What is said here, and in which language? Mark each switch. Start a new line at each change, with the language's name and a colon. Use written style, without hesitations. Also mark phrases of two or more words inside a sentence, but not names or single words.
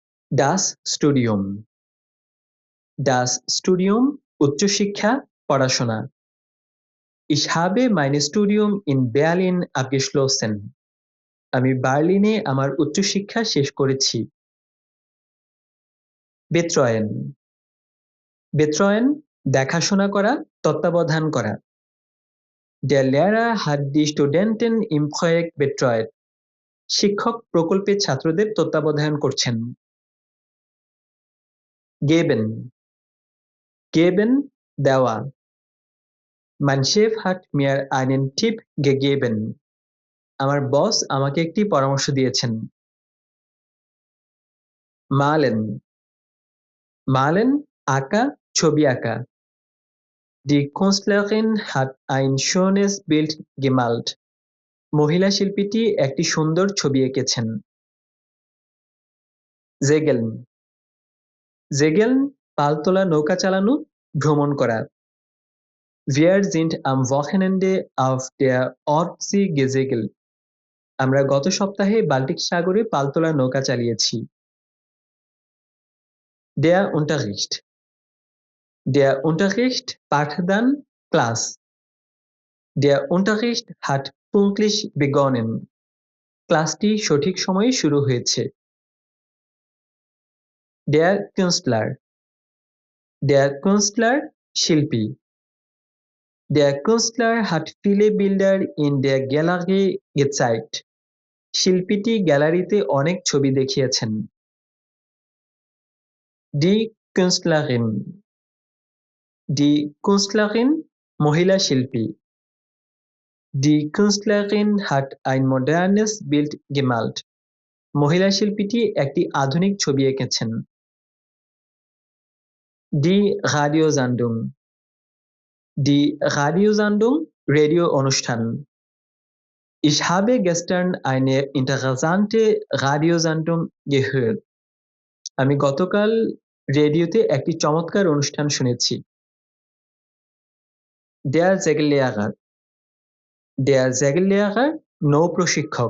German: Das Studium. Das Studium
Bangla: উচ্চশিক্ষা, পড়াশোনা।
German: Ich habe mein Studium in Berlin abgeschlossen.
Bangla: আমি বার্লিনে আমার উচ্চশিক্ষা শেষ করেছি।
German: betreuen। betreuen
Bangla: দেখাশোনা করা, তত্ত্বাবধান করা।
German: Der Lehrer hat die Studenten im Projekt betreut.
Bangla: শিক্ষক প্রকল্পে ছাত্রদের তত্ত্বাবধান করছেন।
German: geben। geben দেওয়া। Mein Chef hat mir einen Tipp gegeben.
Bangla: আমার বস আমাকে একটি পরামর্শ দিয়েছেন।
German: malen। malen
Bangla: আঁকা, ছবি আঁকা।
German: Die Künstlerin hat ein schönes Bild gemalt.
Bangla: মহিলা শিল্পীটি একটি সুন্দর ছবি এঁকেছেন।
German: segeln। segeln
Bangla: পালতোলা নৌকা চালানো, ভ্রমণ করা।
German: Wir sind am Wochenende auf der Ostsee gesegelt.
Bangla: আমরা গত সপ্তাহে বাল্টিক সাগরে পালতোলা নৌকা চালিয়েছি।
German: Der Unterricht। Der Unterricht
Bangla: পাঠদান, ক্লাস।
German: Der Unterricht hat pünktlich begonnen.
Bangla: ক্লাসটি সঠিক সময়ে শুরু হয়েছে।
German: Der Künstler। Der Künstler শিল্পী। Der Künstler hat viele Bilder in der Galerie gezeigt.
Bangla: শিল্পীটি গ্যালারিতে অনেক ছবি দেখিয়েছেন।
German: Die Künstlerin। Die Künstlerin
Bangla: মহিলা শিল্পী।
German: Die Künstlerin hat ein modernes Bild gemalt.
Bangla: মহিলা শিল্পীটি একটি আধুনিক ছবি এঁকেছেন।
German: Die Radiosendung। Die Radiosendung
Bangla: রেডিও অনুষ্ঠান।
German: Ich habe gestern eine interessante Radiosendung gehört.
Bangla: আমি গতকাল রেডিওতে একটি চমৎকার অনুষ্ঠান শুনেছি।
German: Der Segellehrer। Der Segellehrer
Bangla: নৌ প্রশিক্ষক।